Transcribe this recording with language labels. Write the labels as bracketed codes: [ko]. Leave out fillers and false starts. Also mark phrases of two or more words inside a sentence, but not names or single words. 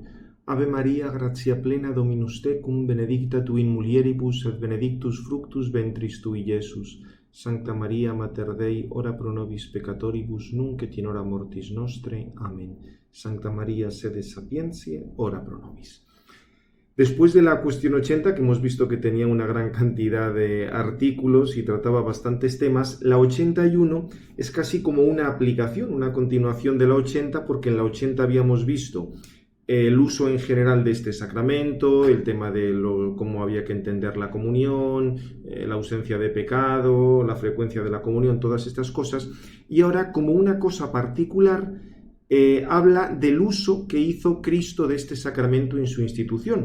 [la] Ave Maria, gratia plena, Dominus tecum, benedicta tu in mulieribus, et benedictus fructus ventris tui, Iesus. Sancta Maria, Mater Dei, ora pro nobis peccatoribus, nunc et in hora mortis nostre. Amen. Sancta Maria, sede sapientiae, ora pro nobis. [es] Después de la cuestión 80, que hemos visto que tenía una gran cantidad de artículos y trataba bastantes temas, la 81 es casi como una aplicación, una continuación de la 80, porque en la 80 habíamos visto el uso en general de este sacramento, el tema de cómo había que entender la comunión, la ausencia de pecado, la frecuencia de la comunión, todas estas cosas, y ahora como una cosa particular habla del uso que hizo Cristo de este sacramento en su institución.